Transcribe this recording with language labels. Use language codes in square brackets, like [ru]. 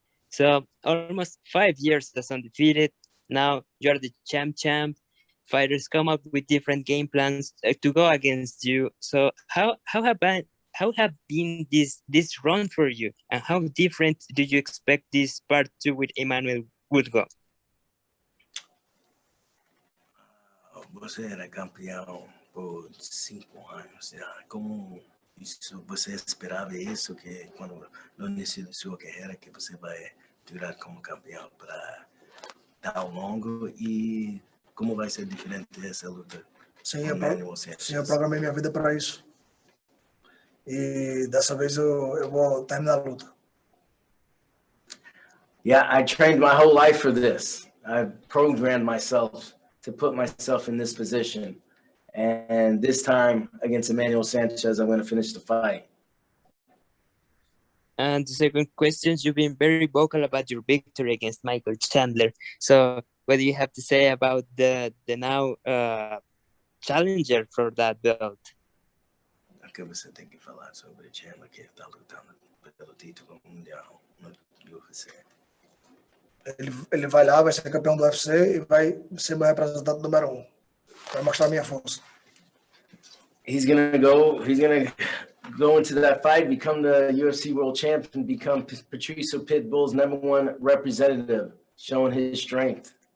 [en] So almost 5 years as undefeated. Now you're the champ. Fighters come up with different game plans to go against you. So how have been this run for you, and how different do you expect this part 2 with Emmanuel would go? [pt] Você era campeão por 5 anos já. Como você esperava isso, que quando no início da sua carreira que você vai durar como campeão para tão longo, e como vai ser diferente essa luta? Sim, eu programei minha vida para isso. E dessa vez eu vou terminar a luta. [en] Yeah, I trained my whole life for this. I programmed myself to put myself in this position. And this time against Emmanuel Sanchez, I'm going to finish the fight. And the second question, you've been very vocal about your victory against Michael Chandler. So what do you have to say about the now challenger for that belt? [pt] O que você tem que falar sobre o Chandler, que está lutando pelo título mundial no UFC? Ele vai lá, vai ser campeão do UFC e vai ser meu representante número 1. Vai mostrar minha força. [en] He's gonna go into that fight, become the UFC world champion, become Patricio Pitbull's #1 representative, showing his strength.